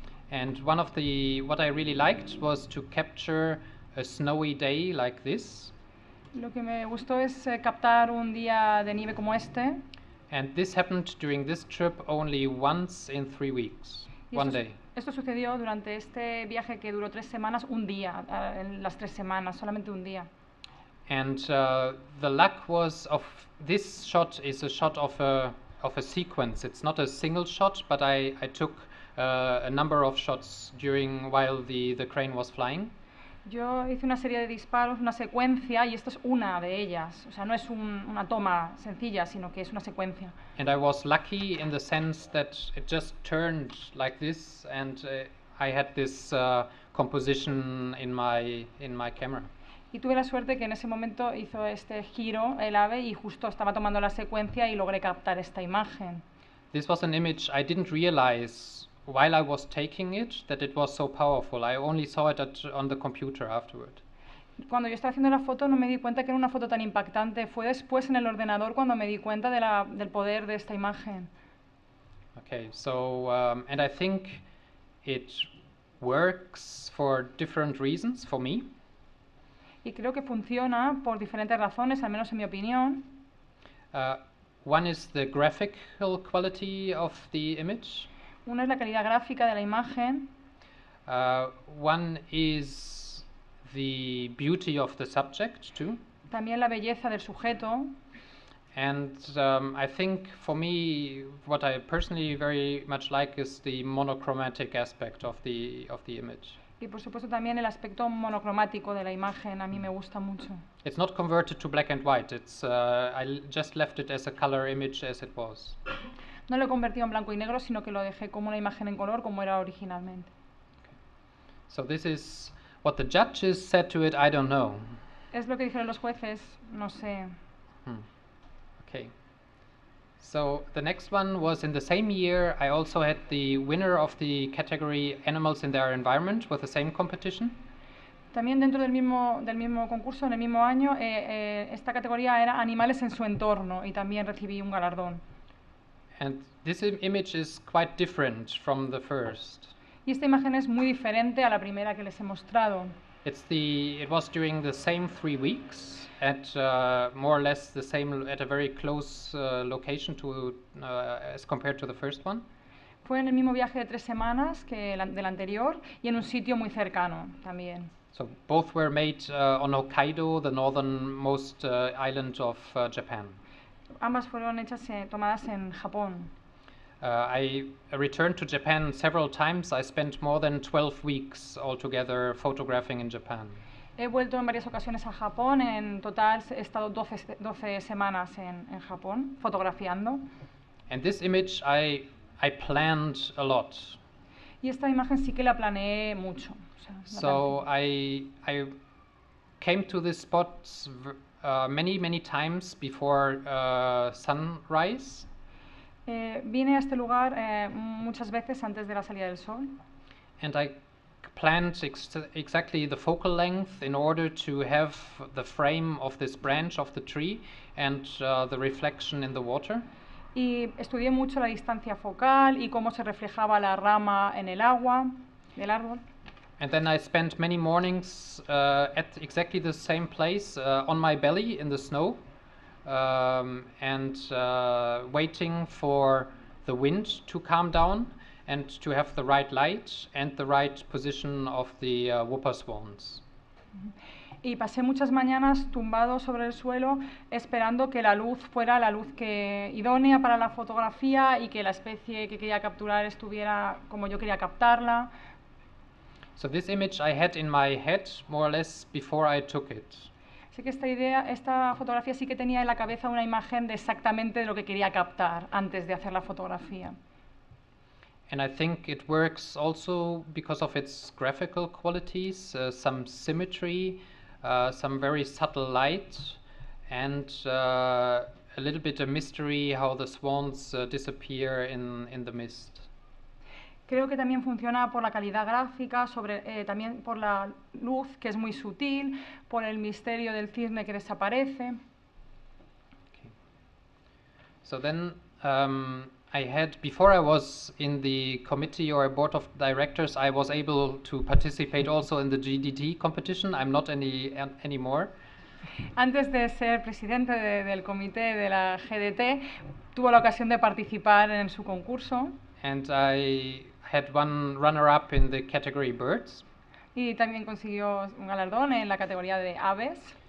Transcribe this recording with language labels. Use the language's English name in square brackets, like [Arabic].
[English] And what I really liked was to capture a snowy day like this. [Spanish] Lo que me gustó es captar un día de nieve como este. [English] And this happened during this trip only once in 3 weeks, one day. [Spanish] Esto sucedió durante este viaje que duró 3 semanas, un día, en las 3 semanas, solamente un día. [English] And the luck was of this shot is a shot of a sequence. It's not a single shot, but I took a number of shots while the crane was flying. [Spanish] Yo hice una serie de disparos, una secuencia, y esto es una de ellas. O sea, no es una toma sencilla, sino que es una secuencia. [English] And I was lucky in the sense that it just turned like this, and I had this composition in my camera. [Spanish] Y tuve la suerte que en ese momento hizo este giro el ave y justo estaba tomando la secuencia y logré captar esta imagen. [English] This was an image I didn't realize while I was taking it that it was so powerful. I only saw it on the computer afterward. [Spanish] Cuando yo estaba haciendo la foto no me di cuenta que era una foto tan impactante. Fue después en el ordenador cuando me di cuenta del poder de esta imagen. [English] Okay, so and I think it works for different reasons for me. [Spanish] Y creo que funciona por diferentes razones, al menos en mi opinión. [English] One is the graphical quality of the image. [Spanish] Una es la calidad gráfica de la imagen. [English] One is the beauty of the subject too. [Spanish] También la belleza del sujeto. [English] And I think for me, what I personally very much like is the monochromatic aspect of the image. [Spanish] Y por supuesto también el aspecto monocromático de la imagen a mí me gusta mucho. [English] It's not converted to black and white. It's just left it as a color image as it was. [Spanish] No lo he convertido en blanco y negro, sino que lo dejé como una imagen en color como era originalmente. [English] So this is what the judges said to it. I don't know. [Spanish] Es lo que dijeron los jueces, no sé. [English] Okay. So the next one was in the same year. I also had the winner of the category Animals in Their Environment with the same competition. [Spanish] También dentro del mismo concurso, en el mismo año, esta categoría era Animales en su entorno y también recibí un galardón. [English] And this image is quite different from the first. [Spanish] Y esta imagen es muy diferente a la primera que les he mostrado. [English] It was during the same 3 weeks at more or less the same, at a very close location to as compared to the first one. [Spanish] Fue en el mismo viaje de 3 semanas que del anterior y en un sitio muy cercano también. [English] So both were made on Hokkaido, the northernmost island of Japan. [Spanish] Ambas fueron tomadas en Japón. [English] I returned to Japan several times. I spent more than 12 weeks altogether photographing in Japan. [Spanish] He vuelto en varias ocasiones a Japón. En total he estado 12 semanas en Japón fotografiando. [English] And this image I planned a lot. [Spanish] Y esta imagen sí que la planeé mucho. [English] So I came to this spot many times before sunrise. [Spanish] Vine a este lugar muchas veces antes de la salida del sol. [English] And I planned exactly the focal length in order to have the frame of this branch of the tree and the reflection in the water. [Spanish] Y estudié mucho la distancia focal y cómo se reflejaba la rama en el agua del árbol. [English] And then I spent many mornings at exactly the same place on my belly in the snow. And waiting for the wind to calm down and to have the right light and the right position of the whooper swans. [Spanish] Y pasé muchas mañanas tumbado sobre el suelo esperando que la luz fuera la luz idónea para la fotografía y que la especie que quería capturar estuviera como yo quería captarla. [English] So this image I had in my head more or less before I took it. [Spanish] Así que esta fotografía sí que tenía en la cabeza una imagen de exactamente lo que quería captar antes de hacer la fotografía. [English] And I think it works also because of its graphical qualities, some symmetry, some very subtle light, and a little bit of mystery how the swans disappear in the mist. [Spanish] Creo que también funciona por la calidad gráfica, también por la luz, que es muy sutil, por el misterio del cisne que desaparece. [English] Okay. So then I had, before I was in the committee or board of directors, I was able to participate also in the GDT competition. I'm not anymore. [Spanish] Antes de ser presidente del comité de la GDT, tuvo la ocasión de participar en su concurso. [English] And I had one runner-up in the category birds. [Spanish] Y también consiguió un galardón en la categoría de aves.